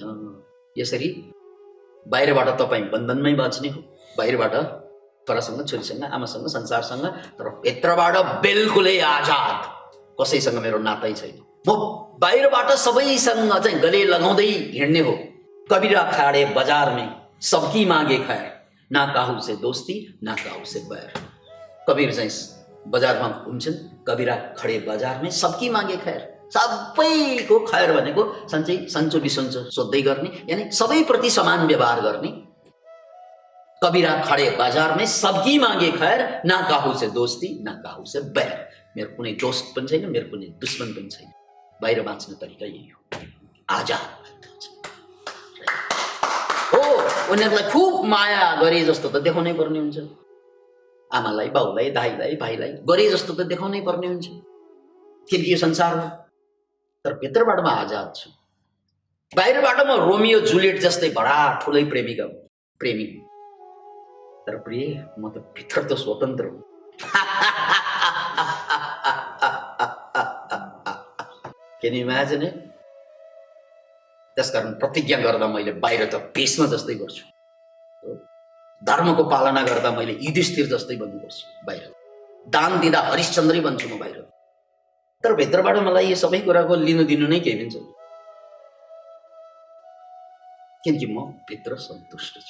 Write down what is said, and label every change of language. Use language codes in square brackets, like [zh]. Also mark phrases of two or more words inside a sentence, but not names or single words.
[ne] यसरी बाहिरबाट तपाईँ बन्धनमै बाँच्ने हो, बाहिरबाट छोरासँग, छोरीसँग, आमासँग, संसारसँग, तर भित्रबाट बिल्कुलै आजाद। कसैसँग मेरो नातै छैन, म बाहिरबाट सबैसँग चाहिँ गले लगाउँदै हिँड्ने हो। [hi] कबीरा खड़े बाजार में सबकी मांगे खैर, ना काहू से दोस्ती ना काहू से बैर। [ne] कबीर चाहिँ बजारमा हुन्छन्, [hi] कबीरा खडे बजार में सबकी मागे खैर, [ne] सबैको खैर भनेको सन्चै सन्चो बिसन्चो सोध्दै गर्ने, यानी सबैप्रति समान व्यवहार गर्ने। [hi] कबीरा खडे बाजार में सबकी मागे खैर, ना काहू से दोस्ती ना काहू से बैर। [ne] मेरो कुनै दोस्त पनि छैन, मेरो कुनै दुश्मन पनि छैन। बाहिर बाँच्ने तरिका यही हो, आजाद हो। उनीहरूलाई खुब माया गरे जस्तो त देखाउनै पर्ने हुन्छ। आमालाई, बाउलाई, दाइलाई, भाइलाई गरे जस्तो त देखाउनै पर्ने हुन्छ, किनकि यो संसार हो। तर भित्रबाट म आजाद छु। बाहिरबाट म रोमियो जुलियट जस्तै बडा ठुलै प्रेमी, तर प्रिय म त भित्र त स्वतन्त्र हुँ। [en] Can you imagine it? [ne] त्यसकारण प्रतिज्ञा गर्दा मैले बाहिर त भीष्म जस्तै गर्छु, धर्मको पालना गर्दा मैले युधिष्ठिर जस्तै बन्नुपर्छ बाहिर, दान दिँदा हरिश्चन्द्रै बन्छु म बाहिर, तर भित्रबाट मलाई यो सबै कुराको लिनु दिनु नै केही पनि छैन, किनकि म भित्र सन्तुष्ट छु।